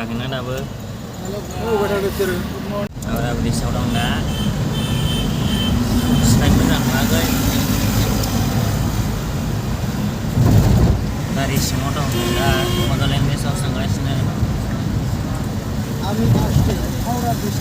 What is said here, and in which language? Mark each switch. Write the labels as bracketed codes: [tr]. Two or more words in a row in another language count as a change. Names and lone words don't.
[brx] स्टेशनाबो Oh, Haura Bridge-आव दं दा सिनायनो मोजां नुवाखै गारि सिङाव दं दा बड'लेण्ड बेसाव थांगासिनो [bn] আমি আসছি হাওড়া ব্রিজ